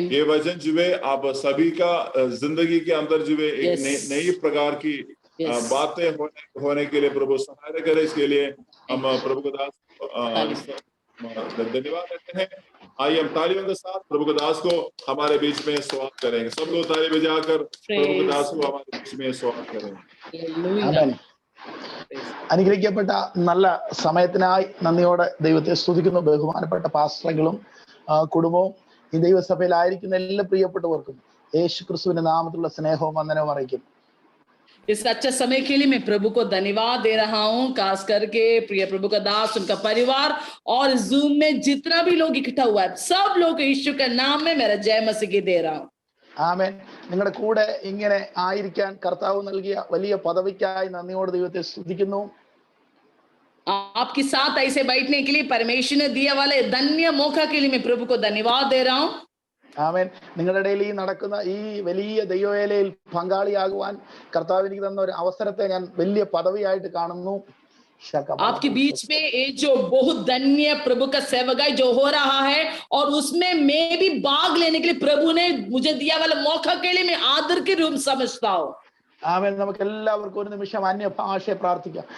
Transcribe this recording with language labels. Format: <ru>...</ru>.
<hi>ये वचन जो है आप सभी का जिंदगी के अंदर जो है एक नई प्रकार की बातें होने के लिए प्रभु सहायता करे। इसके लिए हम प्रभु का दास धन्यवाद देते हैं। आइए हम तालियों के साथ प्रभु के दास को हमारे बीच में स्वागत करेंगे। सब लोग ताली बजाकर प्रभु के दास को हमारे बीच में स्वागत करेंगे।</hi> <ml>അനുഗ്രഹിക്കപ്പെട്ട നല്ല സമയത്തിനായി നന്ദിയോടെ ദൈവത്തെ സ്തുതിക്കുന്നു. ബഹുമാനപ്പെട്ട പാസ്റ്ററുകളും കുടുംബവും ഈ ദൈവസഭയിലായിരിക്കുന്ന എല്ലാ പ്രിയപ്പെട്ടവർക്കും യേശു ക്രിസ്തുവിന്റെ നാമത്തിലുള്ള സ്നേഹവും വന്ദനവും അറിയിക്കും.</ml> <hi>इस अच्छे समय के लिए मैं प्रभु को धन्यवाद दे रहा हूँ, खास करके प्रिय प्रभु का दास, उनका परिवार और जूम में जितना भी लोग इकट्ठा हुआ है सब लोग यीशु के नाम में मेरा जय मसीह दे रहा हूँ।</hi> <ml>ആമേൻ. നിങ്ങളുടെ കൂടെ ഇങ്ങനെ ആയിരിക്കാൻ കർത്താവ് നൽകിയ വലിയ പദവിക്കായി നന്ദിയോടെ ദൈവത്തെ സ്തുതിക്കുന്നു.</ml> <hi>आपके साथ ऐसे बैठने के लिए परमेश्वर ने दिया वाले धन्य मौका के लिए मैं प्रभु को धन्यवाद दे रहा हूँ।</hi> <ml>ആമേൻ. നിങ്ങളുടെ ഇടയിൽ ഈ നടക്കുന്ന ഈ വലിയ ദൈവവേലയിൽ പങ്കാളിയാകുവാൻ കർത്താവ് എനിക്ക് തന്ന ഒരു അവസരത്തെ ഞാൻ വലിയ പദവിയായിട്ട് കാണുന്നു.</ml> <hi>आपके बीच में ये जो बहुत धन्य प्रभु का सेवकाई जो हो रहा है और उसमें मैं भी भाग लेने के लिए प्रभु ने मुझे दिया वाला मौका के लिए मैं आदर के रूप समझता हूँ।</hi> <ml>ആമേൻ. നമുക്ക് എല്ലാവർക്കും ഒരു നിമിഷം അന്യഭാഷ പ്രാർത്ഥിക്കാം.</ml>